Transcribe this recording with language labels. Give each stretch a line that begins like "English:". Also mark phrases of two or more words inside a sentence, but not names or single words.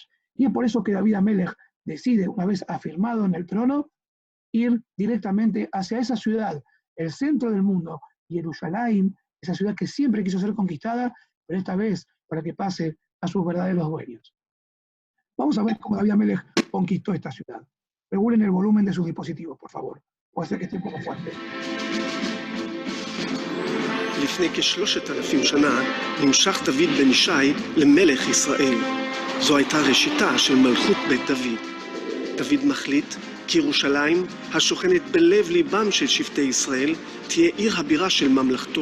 Spanish: Y es por eso que David Amelech decide, una vez afirmado en el trono, ir directamente hacia esa ciudad, el centro del mundo, Jerusalén, esa ciudad que siempre quiso ser conquistada, pero esta vez para que pase a sus verdaderos dueños. Vamos a ver cómo David Amelech conquistó esta ciudad. Regulen el volumen de sus dispositivos, por favor. Puede ser que esté un poco fuerte.
Hebrew: לפני כ3,000 שנה נמשך דוד בן ישי למלך ישראל. זו הייתה ראשיתה של מלכות בית דוד. דוד מחליט כי ירושלים, השוכנת בלב ליבם של שבטי ישראל, תהיה עיר הבירה של ממלכתו.